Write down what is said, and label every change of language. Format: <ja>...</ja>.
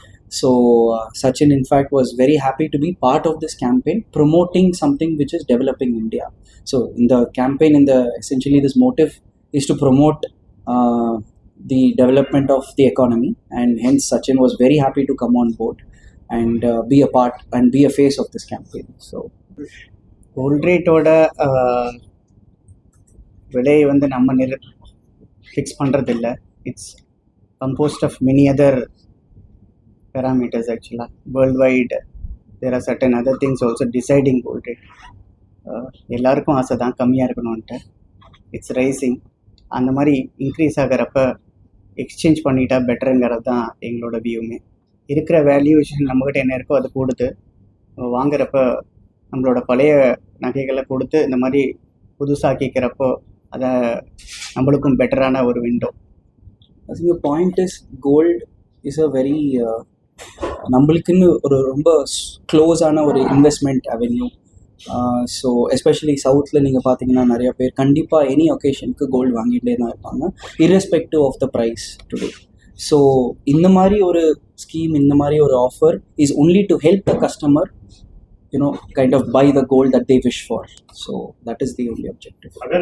<en>So Sachin in fact was very happy to be part of this campaign, promoting something which is developing India. So in the campaign, essentially this motive is to promote the development of the economy, and hence Sachin was very happy to come on board and be a part and be a face of this campaign. So</en> <ta>gold ரேட்டோட விலையை வந்து நம்ம fix பண்ணுறதில்ல.</ta> <en>It's composed of many other parameters actually. Worldwide there are certain other things also deciding gold rate.</en> <ta>எல்லாருக்கும் ஆசை தான் கம்மியாக இருக்கணும்ன்ட்டு.</ta> <en>It's rising.</en> <ta>அந்த மாதிரி இன்க்ரீஸ் ஆகிறப்ப எக்ஸ்சேஞ்ச் பண்ணிட்டா பெட்டருங்கிறது தான் எங்களோட வியூமே. இருக்கிற வேல்யூவேஷன் நம்மக்கிட்ட என்ன இருக்கோ அது கொடுத்து வாங்குறப்ப நம்மளோட பழைய நகைகளை கொடுத்து இந்த மாதிரி புதுசாக்கிக்கிறப்போ அதை நம்மளுக்கும் பெட்டரான ஒரு window.</ta> <en>I think the point is gold is a very</en> <ta>நம்மளுக்குன்னு ஒரு ரொம்ப க்ளோஸான ஒரு இன்வெஸ்ட்மெண்ட் அவென்யூ. ஸோ எஸ்பெஷலி சவுத்தில் நீங்கள் பார்த்தீங்கன்னா நிறைய பேர் கண்டிப்பாக எனி ஒகேஷனுக்கு கோல்டு வாங்கிட்டே தான் இருப்பாங்க,</ta> <en>irrespective of the price today. So</en> <ta>இந்த மாதிரி ஒரு ஸ்கீம், இந்த மாதிரி ஒரு</ta> <en>Offer is only to help the customer kind of buy the gold that they wish for. So that is the only objective.</en>